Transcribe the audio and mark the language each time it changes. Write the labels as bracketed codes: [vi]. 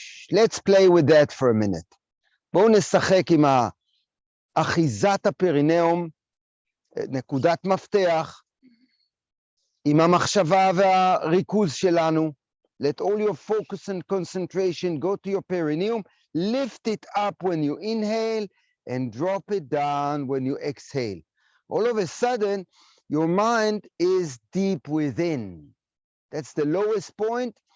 [en] Let's play with that for a minute. [he] בואו נשחק עם אחיזת הפרינאום, נקודת מפתח, עם המחשבה והריכוז שלנו. [en] Let all your focus and concentration go to your perineum. Lift it up when you inhale and drop it down when you exhale. All of a sudden, your mind is deep within. That's the lowest point.